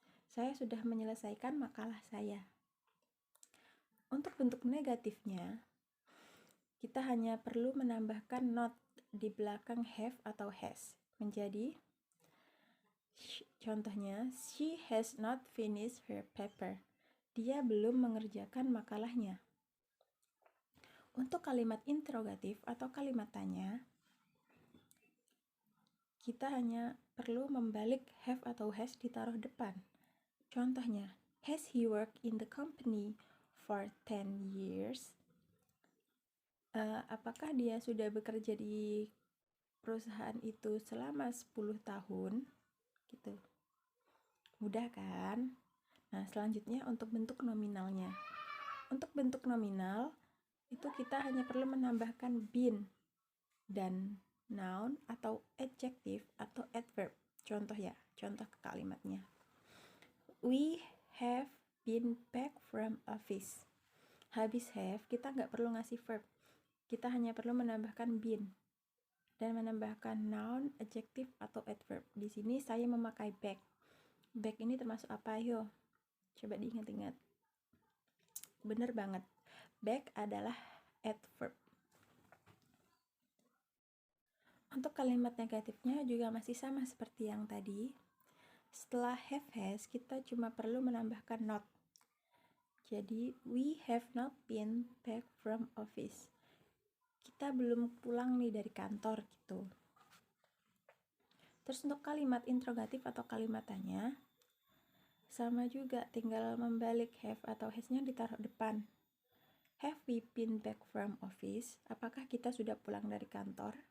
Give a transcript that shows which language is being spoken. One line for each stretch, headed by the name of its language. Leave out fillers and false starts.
Indonesian: Saya sudah menyelesaikan makalah saya. Untuk bentuk negatifnya, kita hanya perlu menambahkan not di belakang have atau has. Menjadi, contohnya,
English: she has not finished her paper.
Indonesian: Dia belum mengerjakan makalahnya. Untuk kalimat interrogatif atau kalimat tanya, kita hanya perlu membalik have atau has ditaruh depan. Contohnya,
English: has he worked in the company for 10 years?
Indonesian: Apakah dia sudah bekerja di perusahaan itu selama 10 tahun? Gitu. Mudah kan? Nah, selanjutnya untuk bentuk nominalnya. Untuk bentuk nominal, itu kita hanya perlu menambahkan been dan noun atau adjective atau adverb. Contoh ya, contoh ke kalimatnya.
English: We have been back from office.
Indonesian: Habis have, kita nggak perlu ngasih verb. Kita hanya perlu menambahkan been dan menambahkan noun, adjective, atau adverb. Di sini saya memakai back. Back ini termasuk apa, yo? Coba diingat-ingat. Bener banget. Back adalah adverb. Untuk kalimat negatifnya juga masih sama seperti yang tadi. Setelah have has, kita cuma perlu menambahkan not. Jadi,
English: we have not been back from office.
Indonesian: Kita belum pulang nih dari kantor gitu. Terus untuk kalimat interrogatif atau kalimat tanya, sama juga, tinggal membalik have atau has-nya ditaruh depan.
English: Have we been back from office?
Indonesian: Apakah kita sudah pulang dari kantor?